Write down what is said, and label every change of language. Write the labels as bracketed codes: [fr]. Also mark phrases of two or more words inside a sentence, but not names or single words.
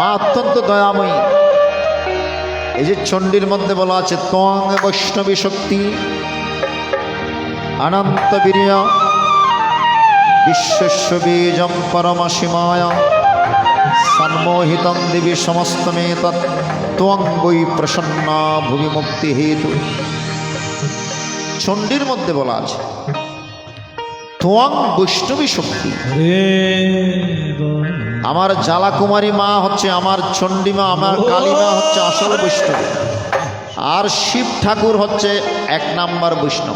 [bn] মা অত্যন্ত দয়াময়ী। এই যে চণ্ডীর মধ্যে বলা আছে [sa] ত্বং বৈষ্ণবী শক্তি অনন্ত বীর্য বিশ্বস্য বীজম পরমসীমায় সন্মোহিতং দেবী সমস্তমে তৎ ত্বং বৈ প্রসন্না ভুবি মুক্তি হেতু। [bn] চণ্ডীর মধ্যে বলা আছে [sa] ত্বং বৈষ্ণবী শক্তি। [bn] আমার জ্বালাকুমারী মা হচ্ছে আমার চণ্ডী মা, আমার কালী মা হচ্ছে আসল বৈষ্ণবী, আর শিব ঠাকুর হচ্ছে এক নাম্বার বৈষ্ণব।